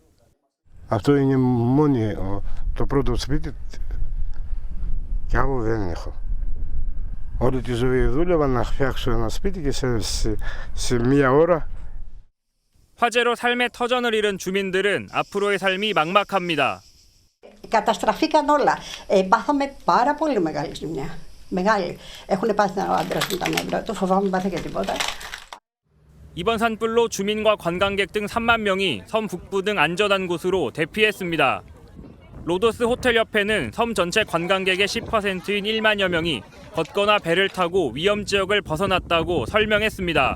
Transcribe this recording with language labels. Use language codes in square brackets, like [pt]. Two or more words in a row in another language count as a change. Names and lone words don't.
[ko] 화재로 삶의 터전을 잃은 주민들은 앞으로의 삶이 막막합니다. [el] Καταστραφήκαν όλα. Πάθαμε πάρα πολύ μεγάλη ζημιά. Μεγάλη. Έχουν πάθει ο άντρας μου τα νεύρα του, φοβάμαι πάθει και τίποτα. [ko] 이번 산불로 주민과 관광객 등 3만 명이 섬 북부 등 안전한 곳으로 대피했습니다. 로도스 호텔 옆에는 섬 전체 관광객의 10%인 1만여 명이 걷거나 배를 타고 위험 지역을 벗어났다고 설명했습니다.